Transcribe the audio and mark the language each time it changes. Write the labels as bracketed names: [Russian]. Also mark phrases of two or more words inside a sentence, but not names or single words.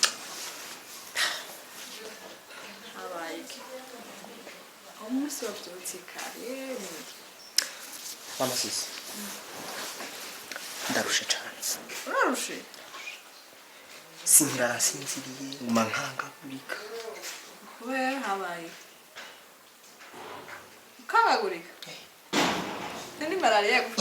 [Italian] Avanti. Come si può giocare? [Swahili] Mama sisi. [Kinyarwanda] Ndarushe cyane. Urarushe? Sinziriye nguma nkangagurika. Kubera habaye. Ukangagurika? [Swahili] Ni malaria yakufanya?